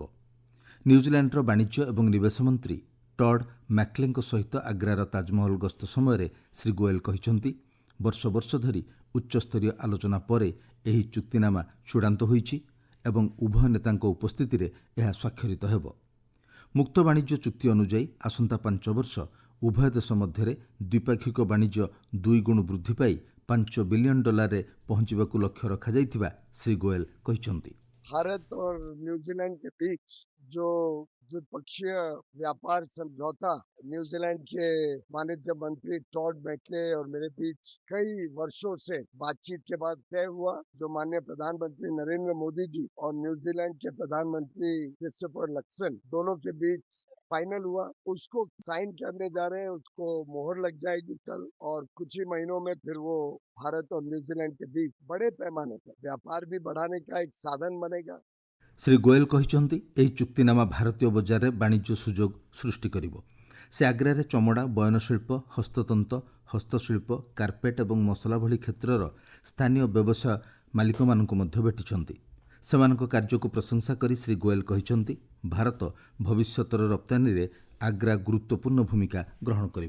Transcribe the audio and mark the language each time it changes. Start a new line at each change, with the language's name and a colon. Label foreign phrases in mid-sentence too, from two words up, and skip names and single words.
Odia: ନ୍ୟୁଜିଲାଣ୍ଡର ବାଣିଜ୍ୟ ଏବଂ ନିବେଶ ମନ୍ତ୍ରୀ ଟଡ୍ ମ୍ୟାକ୍ଲେଙ୍କ ସହିତ ଆଗ୍ରାର ତାଜମହଲ ଗସ୍ତ ସମୟରେ ଶ୍ରୀ ଗୋଏଲ କହିଛନ୍ତି, ବର୍ଷ ବର୍ଷ ଧରି ଉଚ୍ଚସ୍ତରୀୟ ଆଲୋଚନା ପରେ ଏହି ଚୁକ୍ତିନାମା ଚୂଡ଼ାନ୍ତ ହୋଇଛି ଏବଂ ଉଭୟ ନେତାଙ୍କ ଉପସ୍ଥିତିରେ ଏହା ସ୍ୱାକ୍ଷରିତ ହେବ। ମୁକ୍ତ ବାଣିଜ୍ୟ ଚୁକ୍ତି ଅନୁଯାୟୀ ଆସନ୍ତା 5 ବର୍ଷ ଉଭୟ ଦେଶ ମଧ୍ୟରେ ଦ୍ୱିପାକ୍ଷିକ ବାଣିଜ୍ୟ 2 ଗୁଣ ବୃଦ୍ଧି ପାଇ $5 ବିଲିୟନ ପହଞ୍ଚିବାକୁ ଲକ୍ଷ୍ୟ ରଖାଯାଇଥିବା ଶ୍ରୀ ଗୋଏଲ କହିଛନ୍ତି।
Hindi: भारत और न्यूजीलैंड के बीच जो द्विपक्षीय व्यापार समझौता न्यूजीलैंड के वाणिज्य मंत्री टॉड मैकले और मेरे बीच कई वर्षों से बातचीत के बाद तय हुआ, जो माननीय प्रधानमंत्री नरेंद्र मोदी जी और न्यूजीलैंड के प्रधानमंत्री क्रिस्टोफर लक्सन दोनों के बीच फाइनल हुआ, उसको साइन करने जा रहे हैं। उसको मोहर लग जाएगी कल और कुछ ही महीनों में फिर वो भारत और न्यूजीलैंड के बीच बड़े पैमाने पर व्यापार भी बढ़ाने का एक साधन बनेगा।
Odia: ଶ୍ରୀ ଗୋଏଲ କହିଛନ୍ତି, ଏହି ଚୁକ୍ତିନାମା ଭାରତୀୟ ବଜାରରେ ବାଣିଜ୍ୟ ସୁଯୋଗ ସୃଷ୍ଟି କରିବ। ସେ ଆଗ୍ରାରେ ଚମଡ଼ା, ବୟନଶିଳ୍ପ, ହସ୍ତତନ୍ତ, ହସ୍ତଶିଳ୍ପ, କାର୍ପେଟ ଏବଂ ମସଲା ଭଳି କ୍ଷେତ୍ରର ସ୍ଥାନୀୟ ବ୍ୟବସାୟ ମାଲିକମାନଙ୍କୁ ମଧ୍ୟ ଭେଟିଛନ୍ତି। ସେମାନଙ୍କ କାର୍ଯ୍ୟକୁ ପ୍ରଶଂସା କରି ଶ୍ରୀ ଗୋଏଲ କହିଛନ୍ତି, ଭାରତ ଭବିଷ୍ୟତର ରପ୍ତାନୀରେ ଆଗ୍ରା ଗୁରୁତ୍ୱପୂର୍ଣ୍ଣ ଭୂମିକା ଗ୍ରହଣ କରିବ।